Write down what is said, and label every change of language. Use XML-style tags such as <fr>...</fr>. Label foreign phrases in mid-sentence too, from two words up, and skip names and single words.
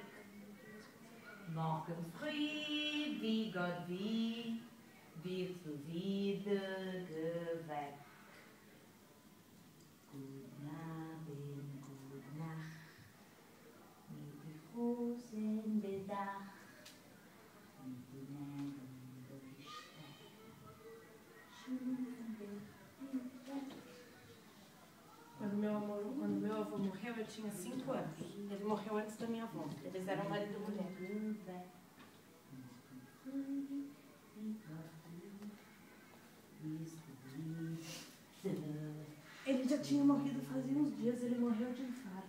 <de>Morgen früh, wie Gott will, wirst du wieder geweckt. Guten Abend, gute Nacht, mit den Rosen bedacht, mit den Nägeln durchsteckt.</de> <pt>Quando meu avô morreu, eu tinha 5 anos. Ele morreu antes da minha avó. Eles eram marido e mulher. Ele já tinha morrido fazia uns dias, ele morreu de infarto.</pt>